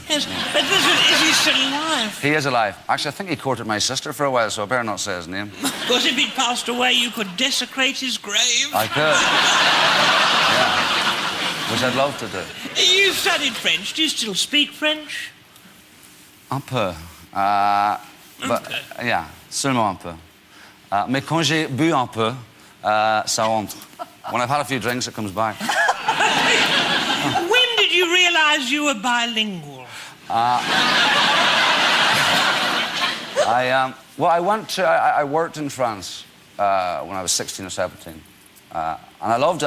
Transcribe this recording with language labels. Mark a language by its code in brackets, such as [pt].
[en] Yes, but is he still alive? He is alive. Actually, I think he courted my sister for a while, so I better not say his name. Because if he'd passed away, you could desecrate his grave. I could. Yeah. Which I'd love to do. You studied French. Do you still speak French? [fr] Un peu. [en] But, yeah, [fr] seulement un peu. Mais quand j'ai bu un peu, ça entre. [en] When I've had a few drinks, it comes back. When did you realise you were bilingual? I worked in France when I was 16 or 17. And I loved it.